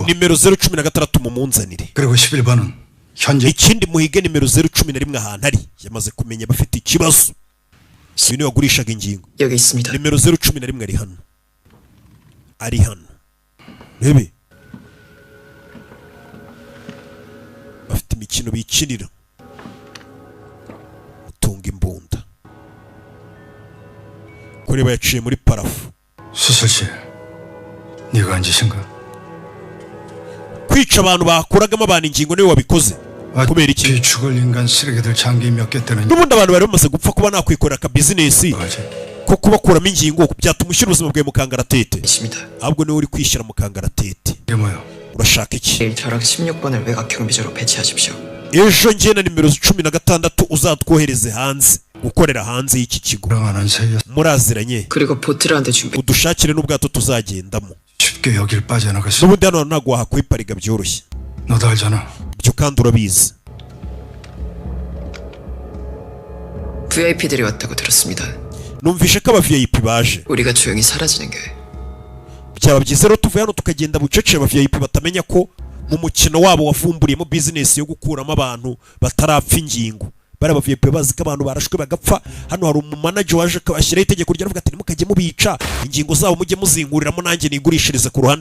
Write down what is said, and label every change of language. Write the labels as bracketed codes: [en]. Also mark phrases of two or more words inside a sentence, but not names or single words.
[rw] nimero 016 mumunzanire. [ko] 그리고 11번은 현재 [rw] ikindi muhige nimero 011 ahantu ari yamaze kumenya bafite ikibazo. uyu niwe wagurishaga ingingo. [ko] 여기 있습니다. [rw] nimero 011 ari hano. ari hano. rebe bafite imikino bikinira. utunga imbunda. kureba yaciye muri parafu. [ko] 수술실 네가 한 짓인가? [rw] kwica abantu bakuragamo abantu ingingo niwe wabikoze. kubera iki? [ko] 죽을 인간 쓰레기들 장기 몇 개 때는 [rw] n'ubundi abantu bari bamaze gupfa kuba nakwikorera aka bizinesi ko kubakuramo ingingo byatuma ushyira ubuzima bwawe mu kangaratete. ahubwo niwe uri kwishyira mu kangaratete. urashaka iki? [ko] 내일 저랑 16번을 외곽 경비조로 배치하십시오. [rw] ejo njye na nimero 16 uzatwohereze hanze gukorera hanze y'iki kigo. muraziranye? [ko] 그리고 보트를 한 대 준비. [rw] udushakire n'ubwato tuzagendamo. [ko] 쉽게 여길 빠져나갔어. [rw] n'ubundi hano ntabwo wahakwipariga byoroshye. [ko] 너도 알잖아. [rw] byo kandi urabizi. [ko] VIP들이 왔다고 들었습니다. [rw] numvishe ko aba VIP baje. [ko] 우리가 조용히 사라지는 게 [rw] byaba byiza rero tuvuye hano tukagenda bucece. aba VIP batamenya ko mu mukino wabo wavumburiyemo bizinesi yo gukuramo abantu batarapfa ingingo. bari aba VIP bazi ko abantu barashwe bagapfa. hano hari umumanager waje ashyiraho itegeko ryaravuga ati nimukajye mubica ingingo zabo mujye muzinguriramo nanjye nigurishirize ku ruhande.